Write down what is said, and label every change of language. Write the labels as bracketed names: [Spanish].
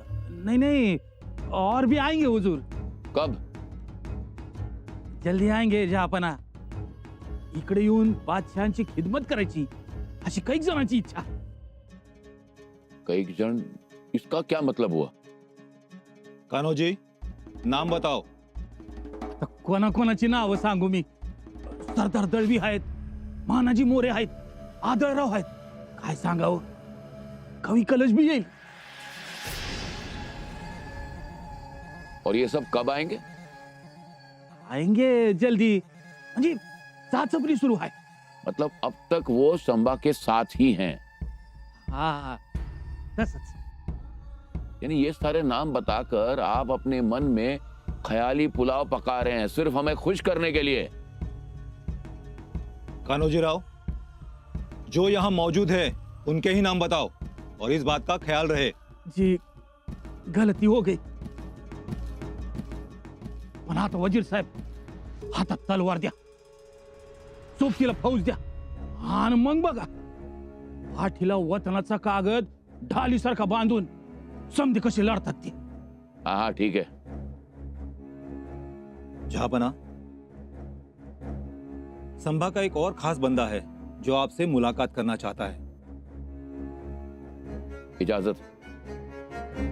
[Hindi] नहीं नहीं, और भी आएंगे हुजूर। कब? जल्दी आएंगे जहापना। [Marathi] इकडे येऊन बादशहांची खिदमत करायची अशी काही जणांची इच्छा। [Hindi] कई जन, इसका क्या मतलब हुआ? कान्होजी, नाम बताओ। [Marathi] तर कोणाकोणाची नावं सांगू मी? सरदार दळवी आहेत, मानाजी मोरे आहेत, आदळराव आहेत, काय सांगावं? कवी कलश भी येईल। [Hindi] और ये सब कब आएंगे? आएंगे जल्दी, [Marathi] म्हणजे चाचपणी सुरू आहे। [Hindi] मतलब अब तक वो संबा के साथ ही हैं? [Marathi] हा, तसंच। [Hindi] यानी ये सारे नाम बताकर आप अपने मन में ख्याली पुलाव पका रहे हैं सिर्फ हमें खुश करने के लिए। कान्होजी राव, जो यहाँ मौजूद है उनके ही नाम बताओ और इस बात का ख्याल रहे। जी, गलती हो गई। [Marathi] पण आता वजीर साहेब, हातात तलवार द्या, सोबतीला फौज द्या, आणि मग बघा पाठीला वतनाचा कागद ढालीसारखा बांधून समधी कशी लढतात ते। [Hindi] हाँ ठीक है। जहापना, संभा का एक और खास बंदा है जो आपसे मुलाकात करना चाहता है। इजाजत।